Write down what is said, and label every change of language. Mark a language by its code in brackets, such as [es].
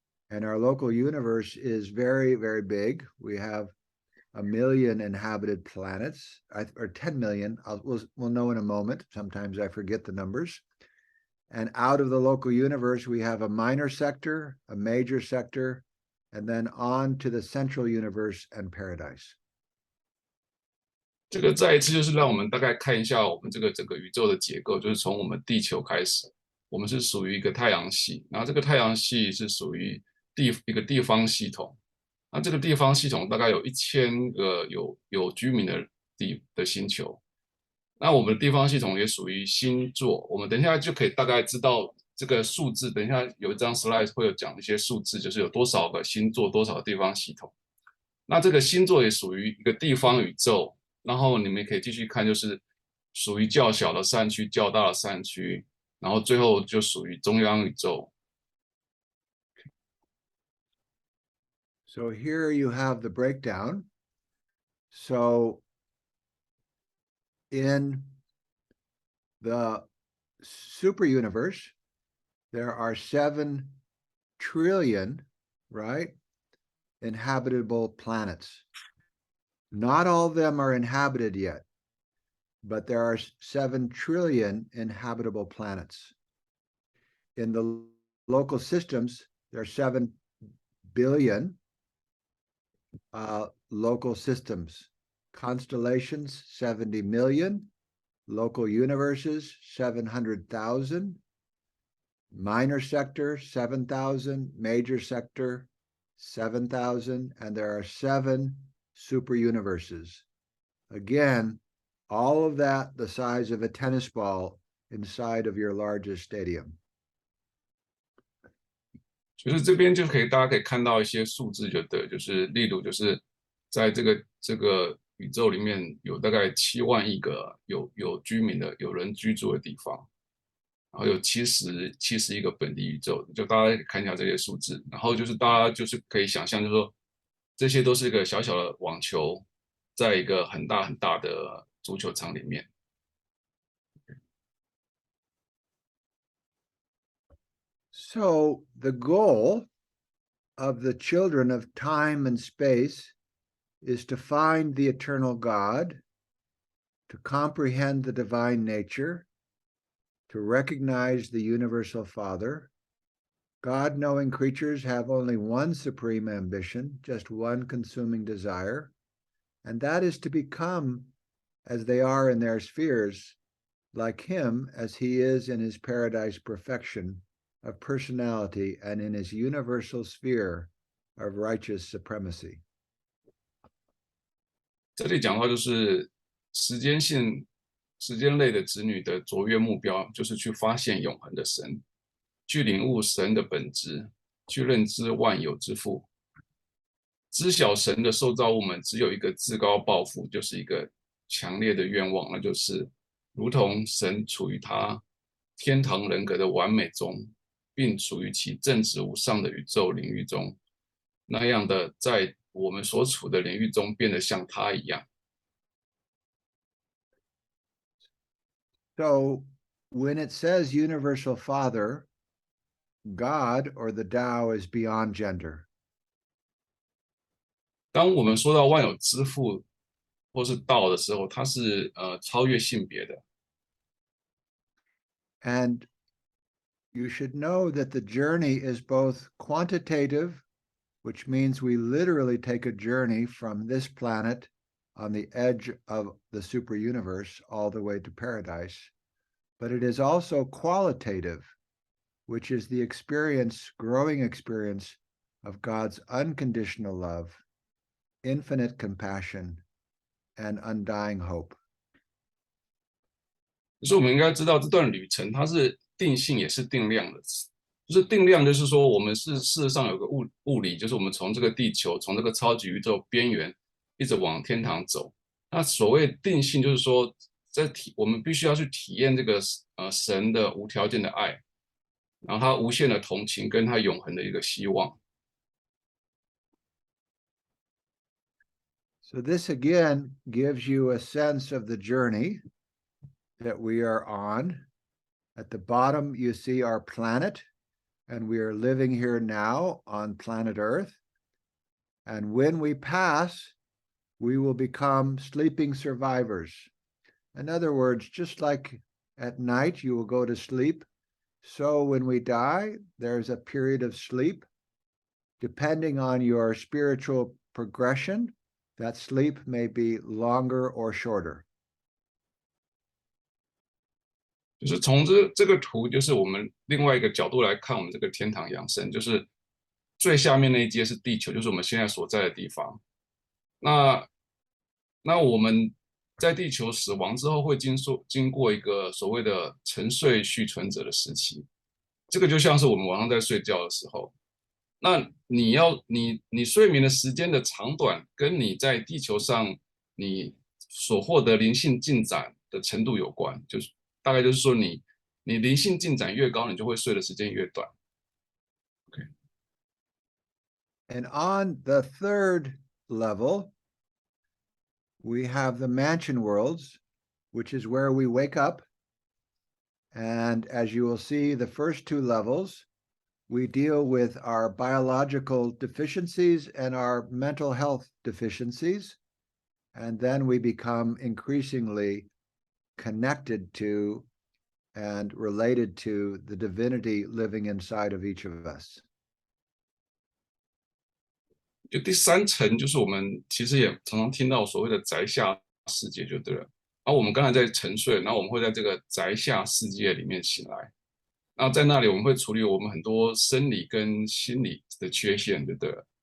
[en] And our local universe is very, very big. We have 1 million inhabited planets, or 10 million. We'll know in a moment. Sometimes I forget the numbers. And out of the local universe, we have a minor sector, a major sector, and then on to the central universe and paradise. [zh] 这个再一次就是让我们大概看一下我们这个整个宇宙的结构，就是从我们地球开始，我们是属于一个太阳系，然后这个太阳系是属于一个地方系统，那这个地方系统大概有1000个有居民的星球，那我们的地方系统也属于星座，我们等一下就可以大概知道这个数字，等一下有一张 slide 会有讲一些数字，就是有多少个星座，多少个地方系统。那这个星座也属于一个地方宇宙，然后你们可以继续看，就是属于较小的山区、较大的山区，然后最后就属于中央宇宙。 [en] So here you have the breakdown. So in the super universe, there are 7 trillion, right, inhabitable planets. Not all of them are inhabited yet, but there are 7 trillion inhabitable planets. In the local systems, there are 7 billion local systems. Constellations, 70 million. local universes, 700,000, minor sector, 7,000, major sector, 7,000, and there are 7 super universes. Again, all of that the size of a tennis ball inside of your largest stadium. [zh] 就是这边就大家可以看到一些数字，就对，就是例如就是在这个宇宙里面有大概7万亿个有居民的有人居住的地方，然后有71个本地宇宙，就大家可以看一下这些数字，然后就是大家就是可以想象，就是说这些都是一个小小的网球，在一个很大很大的足球场里面。 [en] So the goal of the children of time and space is to find the eternal God, to comprehend the divine nature, to recognize the universal Father. God-knowing creatures have only one supreme ambition, just one consuming desire, and that is to become, as they are in their spheres, like him as he is in his paradise perfection of personality and in his universal sphere of righteous supremacy. [zh] 这里讲到就是时间类的子女的卓越目标，就是去发现永恒的神，去领悟神的本质，去认知万有之父。知晓神的受造物们只有一个至高抱负，就是一个强烈的愿望，那就是如同神处于他天堂人格的完美中，并处于其正直无上的宇宙领域中，那样的在我们所处的领域中变得像他一样。 [en] So when it says universal Father, God or the Tao is beyond gender. [zh] 当我们说到万有之父或是道的时候，它是超越性别的。 [en] And you should know that the journey is both quantitative, which means we literally take a journey from this planet on the edge of the super universe all the way to paradise, but it is also qualitative, which is the growing experience of God's unconditional love, infinite compassion, and undying hope. [zh] 所以我们应该知道这段旅程它是定性也是定量的，就是定量就是说我们事实上有个物理，就是我们从这个地球从这个超级宇宙边缘一直往天堂走。那所谓定性就是说我们必须要去体验这个神的无条件的爱，然后他无限的同情跟他永恒的一个希望。 [en] So this again gives you a sense of the journey that we are on. At the bottom, you see our planet, and we are living here now on planet Earth. And when we pass, we will become sleeping survivors. In other words, just like at night you will go to sleep, so when we die, there's a period of sleep. Depending on your spiritual progression, that sleep may be longer or shorter. [zh] 就是从这个图，就是我们另外一个角度来看，我们这个天堂养生，就是最下面那一阶是地球，就是我们现在所在的地方。那我们在地球死亡之后，会经过一个所谓的沉睡续存者的时期，这个就像是我们晚上在睡觉的时候。那你睡眠的时间的长短，跟你在地球上你所获得灵性进展的程度有关，就是大概就是说你灵性进展越高，你就会睡的时间越短。 [en] Okay. And on the third level, we have the mansion worlds, which is where we wake up. And as you will see, the first 2 levels, we deal with our biological deficiencies and our mental health deficiencies. And then we become increasingly connected to and related to the divinity living inside of each of us. [zh] 就第3层，就是我们其实也常常听到所谓的宅下世界，就对了。然后我们刚才在沉睡，然后我们会在这个宅下世界里面醒来。那在那里我们会处理我们很多生理跟心理的缺陷，对不对？